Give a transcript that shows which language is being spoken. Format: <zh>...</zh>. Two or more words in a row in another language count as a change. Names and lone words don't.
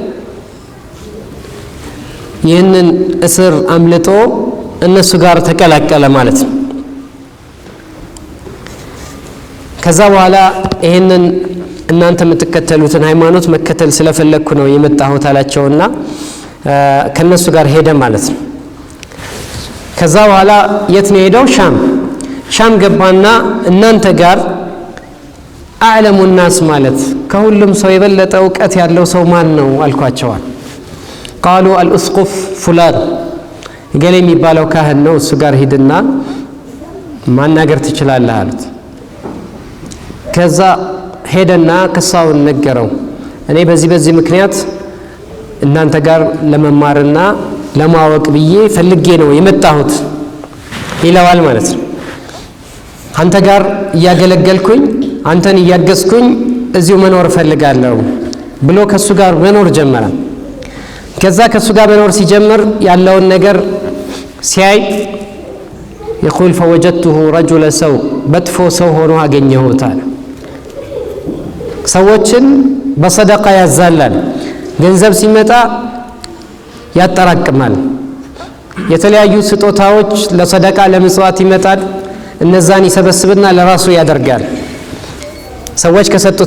<am>ይህንን እስር አምልጦ እነሱ ጋር ተቀላቀለ ማለት ነው። ከዛ በኋላ ይሄንን እናንተ የምትከተሉትን ሃይማኖት መከተል ስለፈለኩ ነው የመጣሁት አላቸውና ከነሱ ጋር ሄደ ማለት ነው። ከዛ በኋላ የት ነው ሄደው? ሻም ገባና እናንተ ጋር</am> <ar>أعلم الناس</ar> <am>ማለት ከሁሉም ሰው የበለጠ ዕውቀት ያለው ሰው ማን ነው አልኳቸዋል።</am> <ar>قالوا الأسقف فلان قال</ar> <am>የሚባለው ካህን ነው እሱ ጋር ሂድና ማናገር ትችላለህ አሉት ከዛ ሄደና ከሳውን ነገረው እኔ በዚህ ምክንያት እናንተ ጋር ለመማርና ለማወቅ ብዬ ፈልጌ ነው የመጣሁት ይለዋል ማለት ነው አንተ ጋር ያገለገልኩኝ አንተን ያገዝኩኝ እዚሁ መኖር ፈልጋለሁ ብሎ ከሱ ጋር መኖር ጀመረ ከዛ ከሱ ጋር መኖር ሲጀምር ያለውን ነገር ሲያይ</am> <ar>يقول فوجدته رجل سوء</ar> <am>በጥፎ ሰው ሆኖ አገኘሁት አለ ሰዎችን በሰደቃ ያዛላል ገንዘብ ሲመጣ ያጠራቅማል የተለያዩ ስጦታዎች ለሰደቃ ለምጽዋት ይመጣል እነዛን ይሰበስብና ለራሱ ያደርጋል ሰዎች ከሰጡት</am>